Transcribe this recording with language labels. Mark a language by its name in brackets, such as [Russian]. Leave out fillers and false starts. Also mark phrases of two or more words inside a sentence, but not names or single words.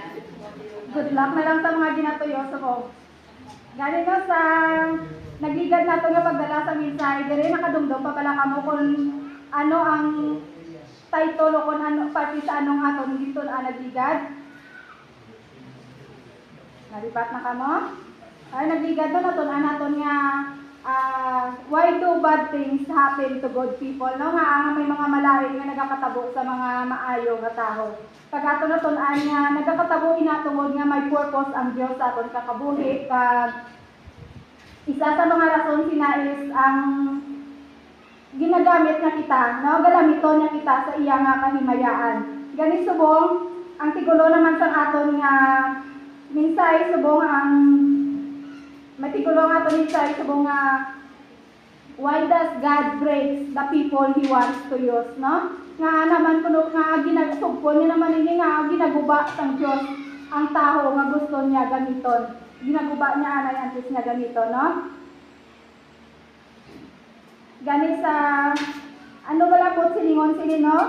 [Hiligaynon] Good luck na lang sa mga ginatuyo subong. Galing no sa nagligad na ito nga pagdala sa mensahe, diri nakadumdum pa pala kamo kung ano ang title o kung ano, pati sa anong aton dito na nagligad. Nalipat na kamo? Ay, nagligad doon aton anaton nga [English] why do bad things happen to good people, [Hiligaynon] no? Nga may mga malain nga nagakatabo sa mga maayo nga tao. Pag aton naton nga nagakatabo inatungod nga may purpose ang Dios sa aton kakabuhi, kag isa sa mga rason sinais ang ginagamit na kita, no? Galamiton niya kita sa iya nga kahimayaan. Gani subong ang tigulo naman sa aton nga mensahe subong ang matigulo nga aton mensahe subong nga [English] why does God breaks the people He wants to use, [Hiligaynon] no? Nga naman kuno nga ginasugpon niya naman ini nga ginaguba sang Dios ang tao nga gusto niya gamiton. Ginaguba niya anay antes niya ganito, no? Gani sa ano bala po silingon sini, no?